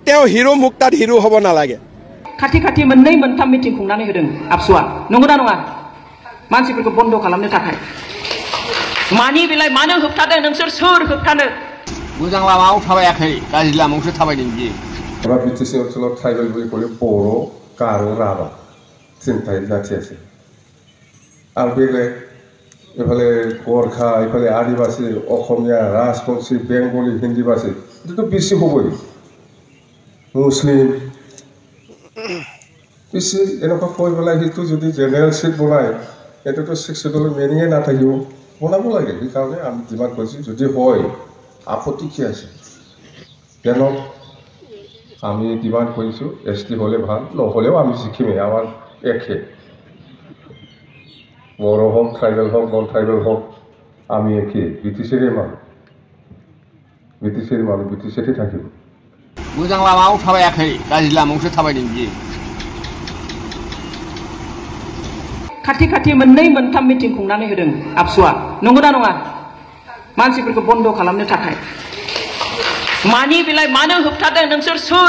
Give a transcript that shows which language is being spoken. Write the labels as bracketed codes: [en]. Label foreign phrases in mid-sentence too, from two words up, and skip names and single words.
[as] তেওঁ হিৰো মোক তাত হিৰো হ'ব নালাগে [brx] खाथि खाथि मोननै मोनथाम मिटिं खुंनानै होदों आबसुआ नंगौना नङा मानसिफोरखौ बन्द खालामनो थाखाय मानि बेलाय मानो होबथादों नोंसोर सोर होबथानो मोजां लामायाव थाबायाखै गाज्रि लामायावसो थाबायदों बिदि एबा बिटिसि ओनसोलाव ट्राइबेल [as] বুলি ক'লে बर' गार' राभा তিনিটাই জাতি আছে আৰু বেলেগ এফালে গোৰ্খা এফালে আদিবাসী অসমীয়া ৰাজবংশী বেংগলী হিন্দীভাষী এটোতো বেছি হ'বই মুছলিম বেছি এনেকুৱা কৈ পেলাই সেইটো যদি [en] general seat [as] বনায় এইটোতো 6 শিডিউলৰ মেনিঙে নাথাকিব বনাব লাগে সেইকাৰণে আমি ডিমাণ্ড কৰিছোঁ যদি হয় আপত্তি কি আছে কেন আমি ডিমাণ্ড কৰিছোঁ এছটি হ'লে ভাল নহ'লেও আমি শিকিমেই আমাৰ একে বড়ো হোক ট্রাইবেল হোক [en] non tribal [as] হোক আমি একে বিটিসির মানুষ বিটিসিতে থাকিব [brx] मोजां लामायाव थाबायाखै गाज्रि लामायावसो थाबायदों बिदि खाथि खाथि मोननै मोनथाम मिटिं खुंनानै होदों आबसुआ नंगौना नङा मानसिफोरखौ बन्द खालामनो थाखाय मानि बेलाय मानो होबथादों नोंसोर सोर